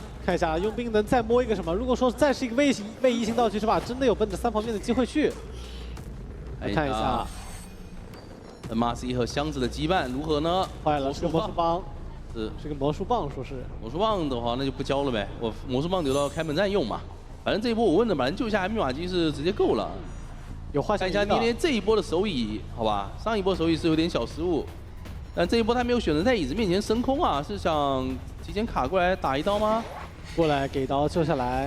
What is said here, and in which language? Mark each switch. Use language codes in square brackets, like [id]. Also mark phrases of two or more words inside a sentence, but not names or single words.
[zh] 看一下傭兵能再摸一個什麼？如果說再是一個位移型道具，是吧？真的有奔着3旁邊的機會去。來看一下。 MRC 和箱子的羈絆如何呢？壞了，是個魔術棒。是個魔術棒，說是。魔術棒的話，那就不交了唄。我魔術棒留到開門戰用嘛。反正這一波我問的，反正救下來密碼機是直接夠了。有畫像。看一下捏捏這一波的手椅，好吧？上一波手椅是有點小失誤。但這一波他沒有選擇在椅子面前升空啊，是想提前卡過來打一刀嗎？過來給刀救下來。